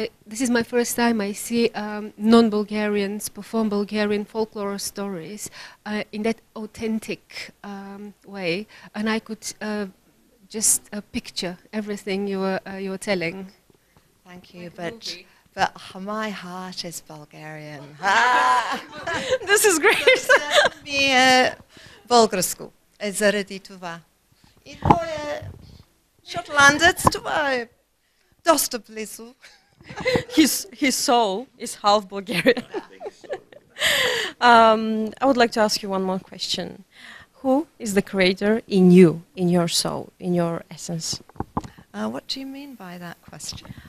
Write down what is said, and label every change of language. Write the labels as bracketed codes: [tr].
[en] This is my first time I see non-Bulgarians perform Bulgarian folklore stories in that authentic way, and I could just picture everything you were telling. Thank you, but my heart is Bulgarian. This is great. [bg] Ми е българско, заради това. И той е шотландец, това е доста близо. [en] His soul is half Bulgarian. I would like to ask you one more question. Who is the creator in you, in your soul, in your essence? What do you mean by that question?